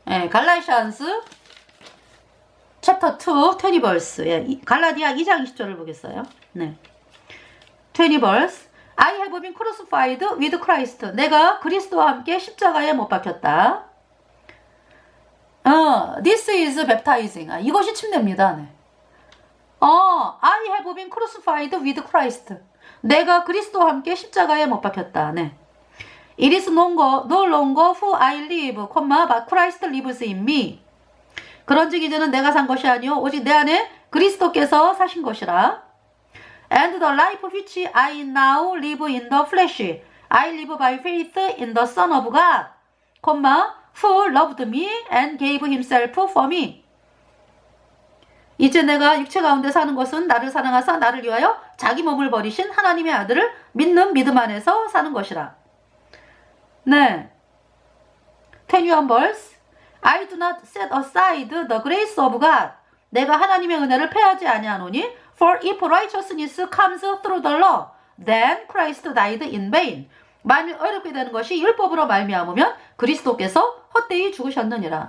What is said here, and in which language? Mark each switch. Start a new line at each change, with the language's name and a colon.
English: 갈라디아스 챕터 2 20 verse.
Korean: 갈라디아 2장 20절을 보겠어요.
English: 네. 20 verse. I have been crucified with Christ.
Korean: 내가 그리스도와 함께 십자가에 못 박혔다.
English: This is baptizing.
Korean: 이것이 침례입니다. 네.
English: I have been crucified with Christ.
Korean: 내가 그리스도와 함께 십자가에 못 박혔다. 네.
English: It is no longer who I live, but Christ lives in me.
Korean: 그런즉 이제는 내가 산 것이 아니요 오직 내 안에 그리스도께서 사신 것이라.
English: And the life which I now live in the flesh, I live by faith in the Son of God, who loved me and gave himself for me.
Korean: 이제 내가 육체 가운데 사는 것은 나를 사랑하사 나를 위하여 자기 몸을 버리신 하나님의 아들을 믿는 믿음 안에서 사는 것이라.
English: 네. 21 verse. I do not set aside the grace of God.
Korean: 내가 하나님의 은혜를 패하지 아니하노니.
English: For if righteousness comes through the law, then Christ died in vain.
Korean: 만일 어렵게 되는 것이 율법으로 말미암으면 그리스도께서 헛되이 죽으셨느니라.